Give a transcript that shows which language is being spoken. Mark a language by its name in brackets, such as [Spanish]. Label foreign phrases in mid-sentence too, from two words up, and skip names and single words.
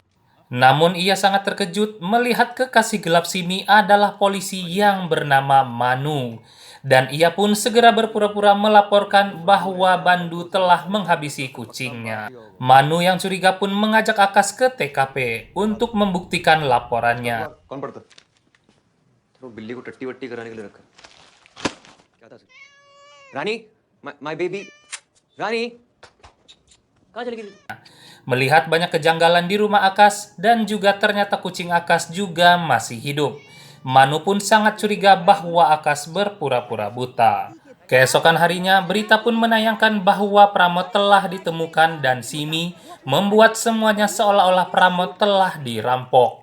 [Indonesian] Namun ia sangat terkejut melihat kekasih gelap Simi adalah polisi yang bernama Manu. Dan ia pun segera berpura-pura melaporkan bahwa Bandu telah menghabisi kucingnya. Manu yang curiga pun mengajak Akas ke TKP untuk membuktikan laporannya. [Hindi] कौन पढ़ता तो बिल्ली को टट्टी वट्टी कराने के लिए रखा क्या था रानी [English] my baby [Hindi] रानी कहाँ चली गई [Indonesian] Melihat banyak kejanggalan di rumah Akas dan juga ternyata kucing Akas juga masih hidup. Manu pun sangat curiga bahwa Akas berpura-pura buta. Keesokan harinya, berita pun menayangkan bahwa Pramod telah ditemukan dan Simi membuat semuanya seolah-olah Pramod telah dirampok.